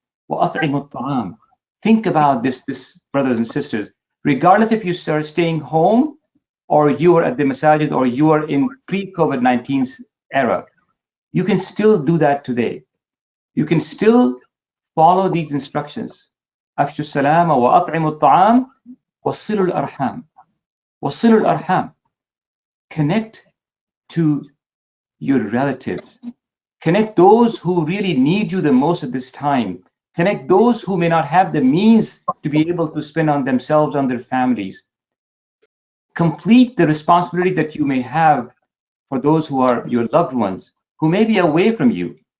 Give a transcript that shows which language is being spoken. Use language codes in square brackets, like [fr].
[ar] وَأَطْعِمُوا الطَّعَامِ. [en] Think about this, brothers and sisters. Regardless if you are staying home, or you are at the masajid, or you are in pre-COVID-19 era, you can still do that today. You can still follow these instructions. [ar] أفشوا السلام وأطعموا الطعام وصلوا الأرحام. وصلوا الأرحام. [en] Connect to your relatives. Connect those who really need you the most at this time. Connect those who may not have the means to be able to spend on themselves, on their families. Complete the responsibility that you may have for those who are your loved ones, who may be away from you.